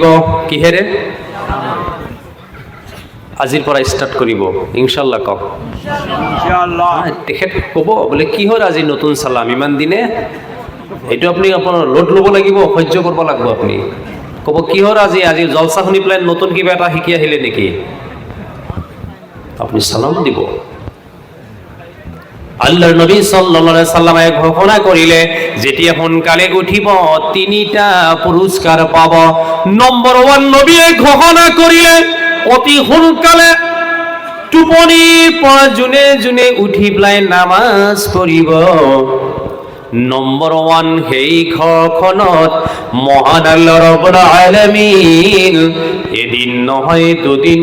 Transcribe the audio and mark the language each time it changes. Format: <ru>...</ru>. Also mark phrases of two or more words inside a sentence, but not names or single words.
<as>কিহেৰে? আজিৰ পৰা ষ্টাৰ্ট কৰিব ইনশাআল্লাহ। কওক ইনশাআল্লাহ। তেখেত ক'ব বোলে, কিহৰ আজি নতুন সালাম ইমান দিনে? এইটো আপুনি আপোনাৰ লোড ল'ব লাগিব, সহ্য কৰিব লাগিব। আপুনি ক'ব, কিহৰ আজি জলসা শুনি পেলাই নতুন কিবা এটা শিকি আহিলে নেকি? আপনি সালাম দিব। আল্লাহর নবী</as> <ar>صلى الله عليه وسلم</ar> <as>ঘোষণা করিলে, যেতিয়া সোনকালে উঠিব 3টা পুরস্কার পাব। নম্বর 1, নবীয়ে ঘোষণা করিলে, অতি সোনকালে টোপনি পৰা জুনে জুনে উঠি পেলাই নামাজ পঢ়িব। নম্বৰ 1, সেই ঘৰখনত মহান</as> <ar>الله رب العالمين</ar> <as>এদিন নহয়, দুদিন</as>